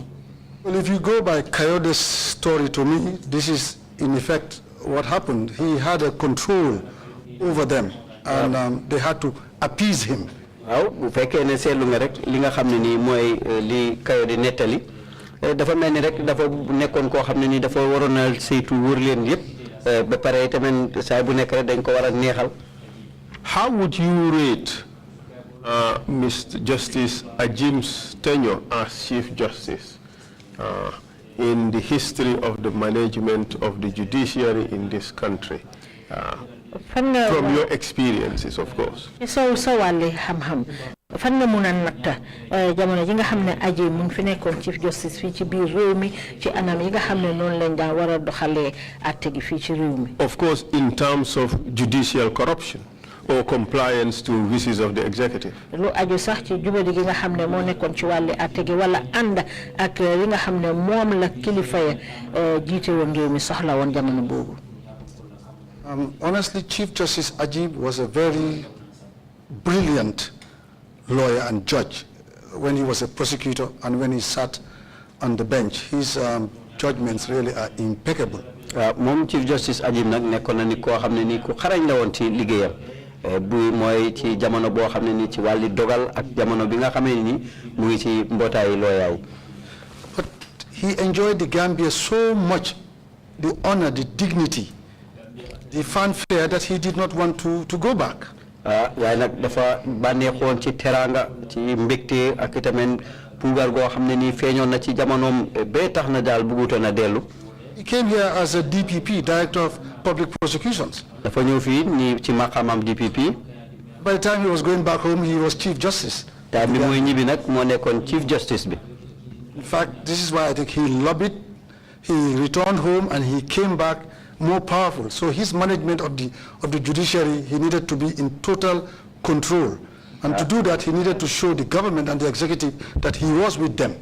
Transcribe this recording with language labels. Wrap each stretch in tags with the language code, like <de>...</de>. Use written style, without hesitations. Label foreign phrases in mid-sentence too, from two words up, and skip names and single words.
<en>Well, if you go by Coyote's story to me, this is in effect what happened. He had a control over them, and they had to appease him.</en> <wo>waaw bu fekkee ne seetlu nga rek li nga xam ne nii mooy li Coyote nettali dafa mel ni rek dafa nekkoon koo xam ne nii dafa waroon a saytu wër leen yëpp ba pare tamit saa bu nekk rek dañ ko war a neexal.</wo> <en>How would you rate Mr. Justice Ajim's tenure as Chief Justice in the history of the management of the judiciary in this country? From your experiences, of course.</en> <wo>So wàlli xam-xam fan nga mun a natta jamono ji nga xam ne Ajim mu fi nekkoon</wo> <en>Chief Justice</en> <wo>fii ci biir réew mi ci anam yi nga xam ne noonu lañ daan war a doxalee àtte gi fii ci réew mi.</wo> <en>Of course, in terms of judicial corruption or compliance to wishes of the executive.</en> <wo>Lu aju sax ci jubadi gi nga xam ne moo nekkoon ci wàlli àtte gi wala ànd ak li nga xam ne moom la kilifa ya jiite woon réew mi soxla woon jamono boobu.</wo> <en>Honestly, Chief Justice Ajim was a very brilliant lawyer and judge when he was a prosecutor and when he sat on the bench. His judgments really are impeccable.</en> <wo>Mom</wo> <en>Chief Justice</en> <wo>Ajim nag nekkoon na ni koo xam ne ni ku xarañ la woon ci liggéeyam bu mooy ci jamono boo xam ne ni ci wàlli dogal ak jamono bi nga xam ne ni mu ngi ci mbootaayu lawyer yi.</wo> <en>But he enjoyed the Gambia so much, the honor, the dignity, the fanfare, that he did not want to go back.</en> <wo>waaye nag dafa bànneexoon ci teranga ci mbégte ak itamit puugar goo xam ne nii feeñoon na ci jamonoom ba tax na daal bëggutoon a dellu.</wo> <en>He came here as a DPP, Director of Public Prosecutions.</en> <wo>dafa ñëw fii ni ci maqaamam DPP.</wo> <en>By the time he was going back home, he was Chief Justice.</en> <wo>time bi muy ñibbi nag moo nekkoon</wo> <en>Chief Justice</en> <wo>bi.</wo> <en>In fact, this is why I think he lobbied, he returned home, and he came back more powerful. So his management of the judiciary, he needed to be in total control. And to do that, he needed to show the government and the executive that he was with them.</en>